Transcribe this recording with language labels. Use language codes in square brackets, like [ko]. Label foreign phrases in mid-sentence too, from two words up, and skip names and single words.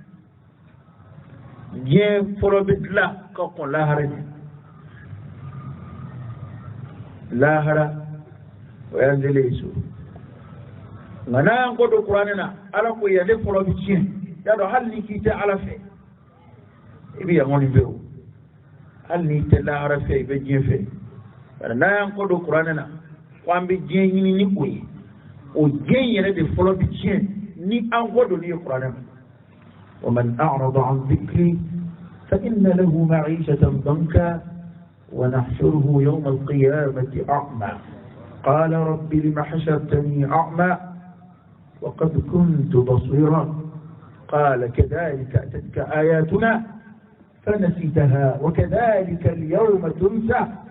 [bm] diɲɛ fɔlɔ bɛ dilan ka kɔn lahara ɲɛ lahara o y'an selen ye so nka n'a y'an kɔ don kuranɛ na ala ko yan ne fɔlɔ bɛ tiɲɛ y'a dɔn hali ni k'i tɛ ala fɛ i bɛ yan kɔni fɛ o hali n'i tɛ lahara fɛ i bɛ diɲɛ fɛ bari n'a y'an kɔ don kuranɛ na ko an bɛ diɲɛ ɲini ni o ye o diɲɛ yɛrɛ de fɔlɔ bɛ tiɲɛ ni an kɔ don ni ye kuranɛ na [ar] ومن أعرض عن ذكري فإن له معيشة ضنكا ونحشره يوم القيامة أعمى قال رب لم حشرتني أعمى وقد كنت بصيرا قال كذلك أتتك آياتنا فنسيتها وكذلك اليوم تنسى